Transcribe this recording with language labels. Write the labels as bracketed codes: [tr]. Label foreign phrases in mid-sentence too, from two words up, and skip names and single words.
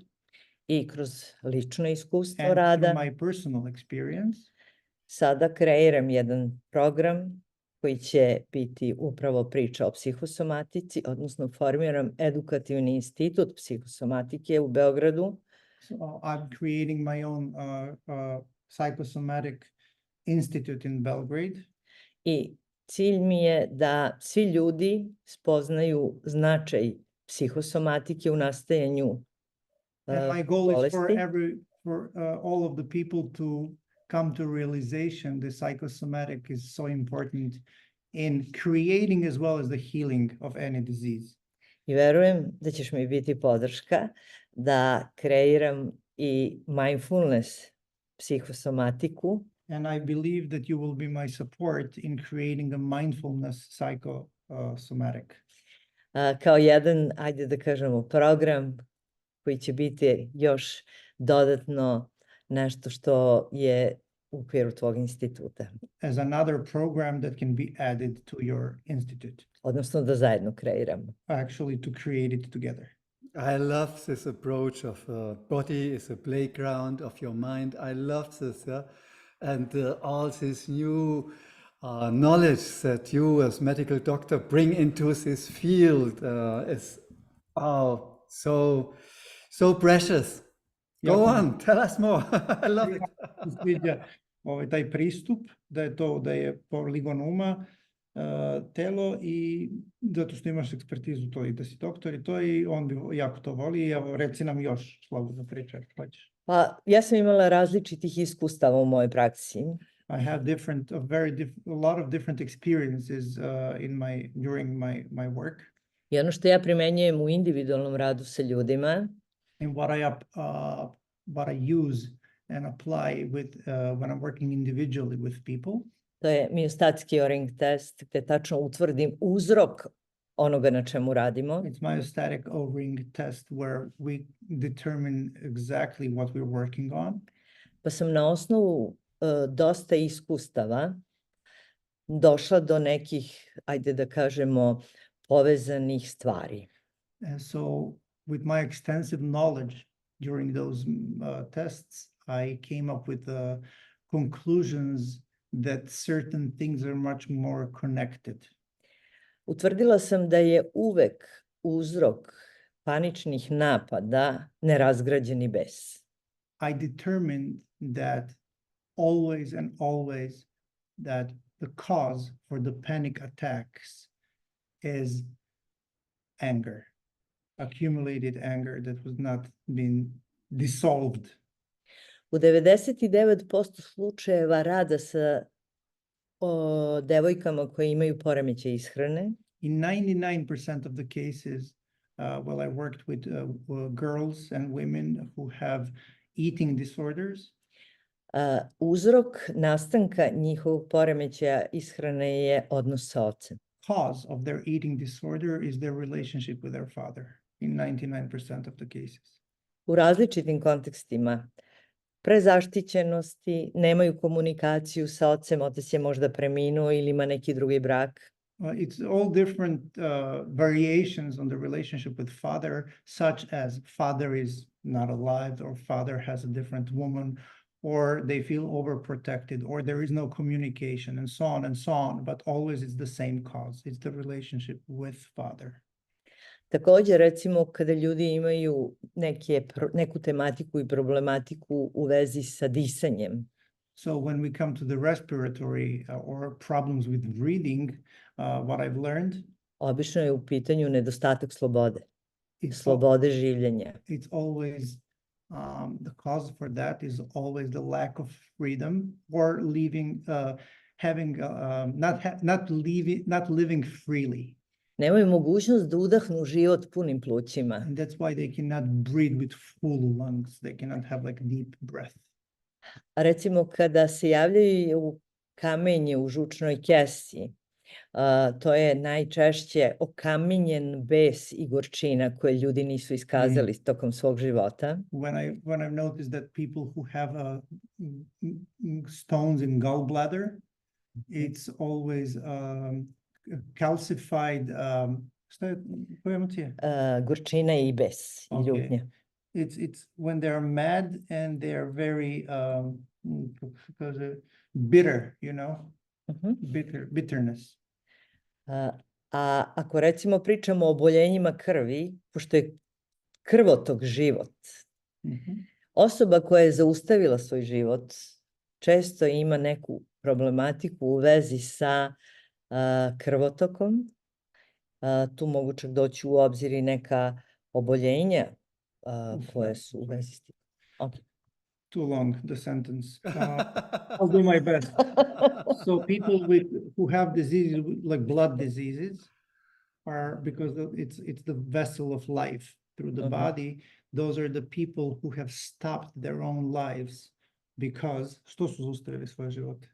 [sr] i kroz lično iskustvo [en] and through [sr] rada, [en] my personal experience, [sr] sada kreiram jedan program koji će biti upravo priča o psihosomatici, odnosno formiram edukativni institut psihosomatike u Beogradu. [en] so I'm creating my own psychosomatic institute in Belgrade. [sr] I cilj mi je da svi ljudi spoznaju značaj psihosomatike u nastajanju [en] And my goal is for [sr] bolesti. [en] all of the people to come to realization the psychosomatic is so important in creating as well as the healing of any disease. [sr] I verujem da ćeš mi biti podrška da kreiram i mindfulness psihosomatiku. [en] And I believe that you will be my support in creating a mindfulness psychosomatic. [sr] Kao jedan, ajde da kažemo, program koji će biti još dodatno nešto što je u okviru tvog instituta. [en] As another program that can be added to your institute. [sr] Odnosno da zajedno kreiramo. [en] Actually to create it together. I love this approach of body is a playground of your mind. I love this, and all this new knowledge that you as medical doctor bring into this field is so precious. Go on, tell us more. I love it. [sr] Sviđa taj pristup da je poligon uma, telo i zato što imaš ekspertizu to i da si doktor i to i on bi jako to voli i evo reci nam još slobodno pričaj ako hoćeš. Pa ja sam imala različitih iskustava u mojoj praksi. [en] I had a lot of different experiences during my work. [sr] I ono što ja primenjujem u individualnom radu sa ljudima [en] And what I use and apply with when I'm working individually with people. [sr] to je miostatski O-ring test gde tačno utvrdim uzrok onoga na čemu radimo. [en] It's myostatic O-ring test where we determine exactly what we're working on. [sr] Pa sam na osnovu dosta iskustava došla do nekih, ajde da kažemo, povezanih stvari. [en] And so with my extensive knowledge during those tests, I came up with the conclusions that certain things are much more connected. [sr] Utvrdila sam da je uvek uzrok paničnih napada nerazgrađeni bes. [en] I determined that always that the cause for the panic attacks is anger, accumulated anger that was not been dissolved. [sr] U 99% slučajeva rada sa devojkama koje imaju poremećaj ishrane, [en] In 99% of the cases, I worked with girls and women who have eating disorders. [sr] Uzrok nastanka njihovog poremećaja ishrane je odnos sa ocem. [en] Cause of their eating disorder is their relationship with their father in 99% of the cases. [sr] U različitim kontekstima, prezaštićenosti, nemaju komunikaciju sa ocem, otac je možda preminuo ili ima neki drugi brak. [en] It's all different variations on the relationship with father, such as father is not alive, or father has a different woman, or they feel overprotected, or there is no communication, and so on and so on. But always it's the same cause. It's the relationship with father. [sr] Također, recimo, kada ljudi imaju neku tematiku i problematiku u vezi sa disanjem. [en] So when we come to the respiratory or problems with breathing, what I've learned, [sr] obično je u pitanju nedostatak slobode, slobode življenja. [en] It's always the cause for that is always the lack of freedom or not living freely. [sr] Nemaju mogućnost da udahnu život punim plućima. [en] And that's why they cannot breathe with full lungs. They cannot have like deep breath. [sr] A recimo kada se javljaju kamenje u žučnoj kesi To je najčešće okamenjen bes i gorčina koje ljudi nisu iskazali tokom svog života. [en] When I've noticed that people who have stones in gallbladder, it's always calcified. [sr] Šta je, koja emocija? Gorčina i bes i Okay. ljutnja. [en] It's when they're mad and they're very bitter, you know, bitterness. [sr] A ako recimo pričamo o oboljenjima krvi, pošto je krvotok život, osoba koja je zaustavila svoj život često ima neku problematiku u vezi sa krvotokom. Tu mogu čak doći u obzir i neka oboljenja koje su u vezi s tim. [en] Okay. Too long, the sentence. I'll do my best. So people who have diseases like blood diseases are, because it's the vessel of life through the body. Those are the people who have stopped their own lives because [sr] što su zaustavili svoje živote?